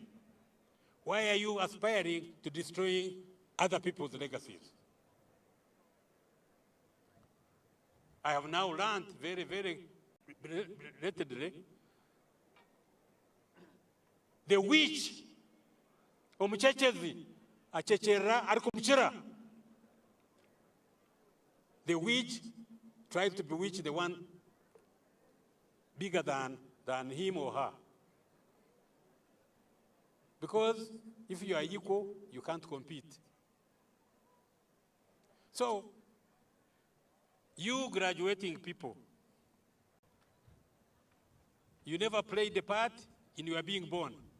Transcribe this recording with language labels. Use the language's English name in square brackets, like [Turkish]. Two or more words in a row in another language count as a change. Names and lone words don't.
[English] Why are you aspiring to destroy other people's legacies? I have now learned very, very relatedly, the witch, [Nyankole] omuchechezi, achechera, arikumuchira. [English] The witch tries to bewitch the one bigger than him or her. Because if you are equal, you can't compete. So, you graduating people, you never played the part in your being born.